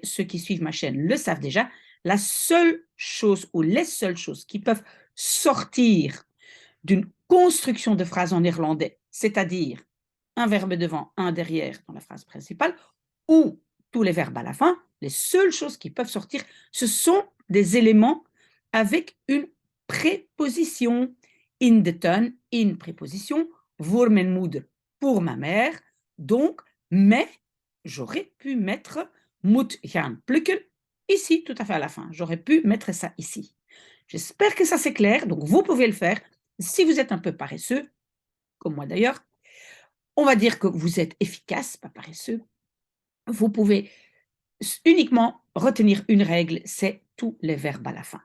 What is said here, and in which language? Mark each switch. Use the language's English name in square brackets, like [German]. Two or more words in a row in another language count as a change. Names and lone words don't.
[French] Ceux qui suivent ma chaîne le savent déjà. La seule chose ou les seules choses qui peuvent sortir d'une construction de phrase en néerlandais, c'est-à-dire un verbe devant, un derrière dans la phrase principale, ou tous les verbes à la fin, les seules choses qui peuvent sortir, ce sont des éléments avec une préposition. [Dutch] In de tuin, in préposition, voor mijn moeder, [French] pour ma mère. Donc, mais j'aurais pu mettre [Dutch] moet gaan plukken [French] ici, tout à fait à la fin. J'aurais pu mettre ça ici. J'espère que ça c'est clair. Donc, vous pouvez le faire. Si vous êtes un peu paresseux, comme moi d'ailleurs, on va dire que vous êtes efficace, pas paresseux. Vous pouvez uniquement retenir une règle, c'est tous les verbes à la fin.